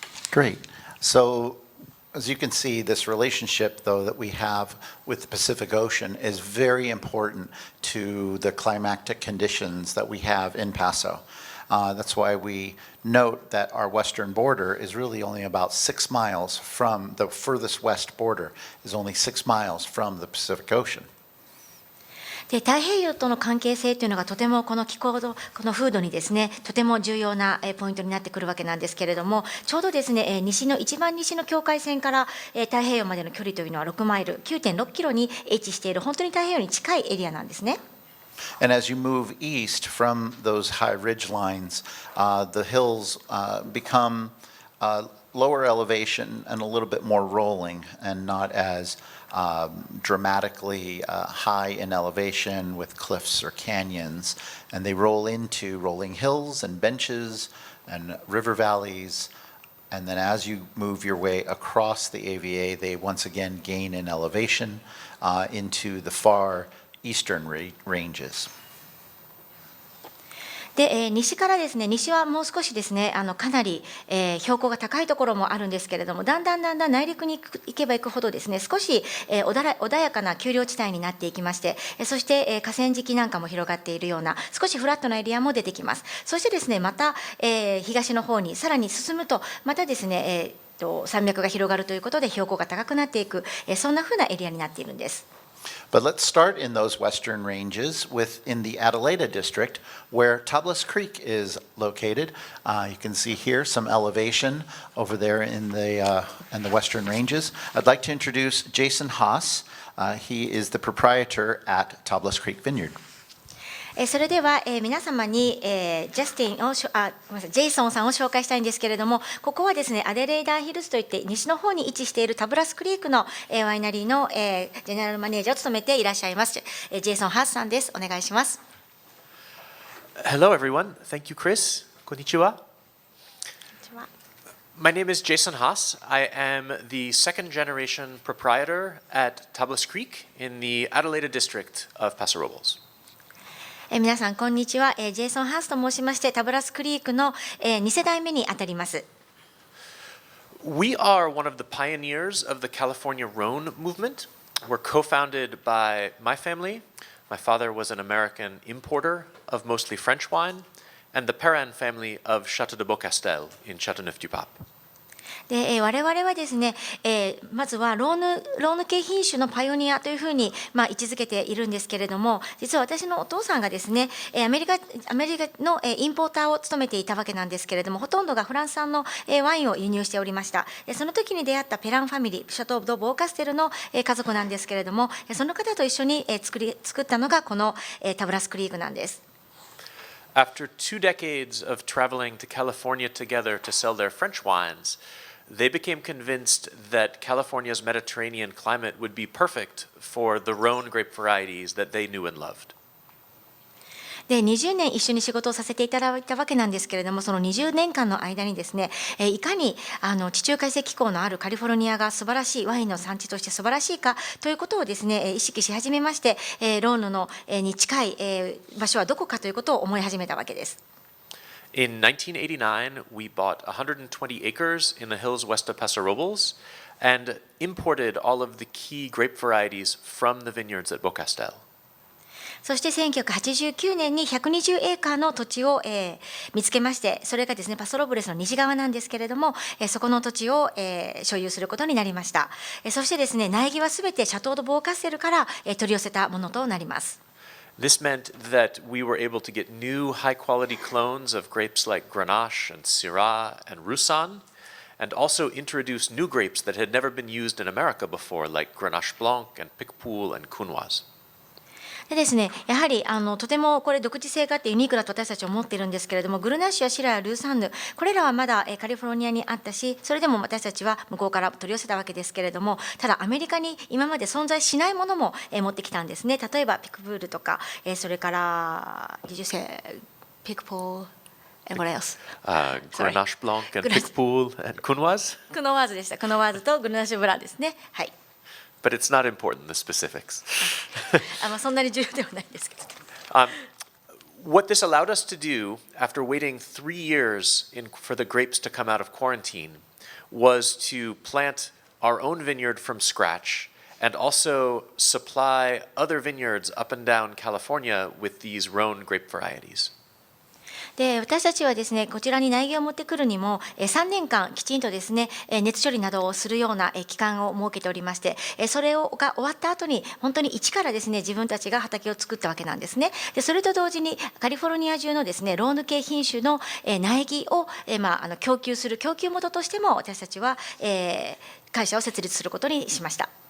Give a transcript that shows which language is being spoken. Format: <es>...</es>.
<en>Great. So, as you can see, this relationship, though, that we have with the Pacific Ocean is very important to the climatic conditions that we have in Paso. That's why we note that our western border is really only about 6 miles from the furthest west border, is only 6 miles from the Pacific Ocean.</en> <ja>で太平洋との関係性というのがとてもこの気候のこの風土にですねとても重要なポイントになってくるわけなんですけれども、ちょうどですね一番西の境界線から太平洋までの距離というのは6マイル 9.6 キロに位置している本当に太平洋に近いエリアなんですね。</ja> <en>And as you move east from those high ridge lines, the hills become lower elevation and a little bit more rolling and not as dramatically high in elevation with cliffs or canyons. And they roll into rolling hills and benches and river valleys. And then as you move your way across the AVA, they once again gain in elevation into the far eastern ranges.</en> <ja>で西からですね、西はもう少しですねかなり、標高が高いところもあるんですけれども、だんだん内陸に行けば行くほどですね少し、穏やかな丘陵地帯になっていきまして、そして、河川敷なんかも広がっているような少しフラットなエリアも出てきます。そしてですねまた、東の方にさらに進むとまたですね、山脈が広がるということで標高が高くなっていく、そんな風なエリアになっているんです。</ja> <en>But let's start in those western ranges in the Adelaida district where Tablas Creek is located. You can see here some elevation over there in the western ranges. I'd like to introduce Jason Haas. He is the proprietor at Tablas Creek Vineyard.</en> <ja>それでは、皆様に、ジェイソンさんを紹介したいんですけれども、ここはですねアデレイダーヒルズといって西の方に位置しているタブラスクリークの、ワイナリーの、ジェネラルマネージャーを務めていらっしゃいます、ジェイソン・ハースさんです。お願いします。</ja> <en>Hello, everyone. Thank you, Chris. Konnichiwa. My name is Jason Haas. I am the second generation proprietor at Tablas Creek in the Adelaida district of Paso Robles.</en> <ja>皆さんこんにちは、ジェイソン・ハースと申しまして、タブラスクリークの2世代目にあたります。</ja> <en>We are one of the pioneers of the California Rhone movement. We're co-founded by my family. My father was an American importer of mostly French wine, and the Perrin family of Château de Beaucastel in Châteauneuf-du-Pape.</en> <ja>で我々はですね、まずはローヌ系品種のパイオニアというふうに、位置づけているんですけれども、実は私のお父さんがですね、アメリカのインポーターを務めていたわけなんですけれども、ほとんどがフランス産のワインを輸入しておりました。その時に出会ったペランファミリー、シャトー・ド・ボーカステルの家族なんですけれども、その方と一緒に作ったのがこのタブラスクリークなんです。</ja> <en>After 2 decades of traveling to California together to sell their French wines, they became convinced that California's Mediterranean climate would be perfect for the Rhone grape varieties that they knew and loved.</en> <ja>で20年一緒に仕事をさせていただいたわけなんですけれども、その20年間の間にですね、いかに地中海性気候のあるカリフォルニアが素晴らしいワインの産地として素晴らしいかということをですね、意識し始めまして、ローヌのに近い場所はどこかということを思い始めたわけです。</ja> <en>In 1989, we bought 120 acres in the hills west of Paso Robles and imported all of the key grape varieties from the vineyards at Beaucastel.</en> <ja>そして1989年に120エーカーの土地を、見つけまして、それがですねパソロブレスの西側なんですけれども、そこの土地を、所有することになりました。そしてですね苗木はすべてシャトー・ド・ボーカッセルから、取り寄せたものとなります。</ja> <en>This meant that we were able to get new high-quality clones of grapes like Grenache and Syrah and Roussanne, and also introduce new grapes that had never been used in America before, like Grenache Blanc and Picpoul and Counoise.</en> <ja>でですね、やはりとてもこれ独自性があってユニークだと私たちは思っているんですけれども、グルナッシュやシラやルーサンヌ、これらはまだカリフォルニアにあったし、それでも私たちは向こうから取り寄せたわけですけれども、ただアメリカに今まで存在しないものも持ってきたんですね。例えばピクプールとか、それから</ja> <en>Did you say Picpoul and what else? Grenache Blanc and Picpoul and Counoise.</en> <ja>クノワーズでした。クノワーズとグルナッシュブランですね。はい。</ja> <en>But it's not important, the specifics.</en> <ja>そんなに重要ではないんですけど。</ja> <en>What this allowed us to do, after waiting 3 years for the grapes to come out of quarantine, was to plant our own vineyard from scratch and also supply other vineyards up and down California with these Rhone grape varieties.</en> <ja>で私たちはですねこちらに苗木を持ってくるにも3年間きちんとですね熱処理などをするような期間を設けておりまして、それが終わった後に本当に一からですね自分たちが畑を作ったわけなんですね。でそれと同時にカリフォルニア中のですねローヌ系品種の苗木を供給する供給元としても私たちは会社を設立することにしました。</ja>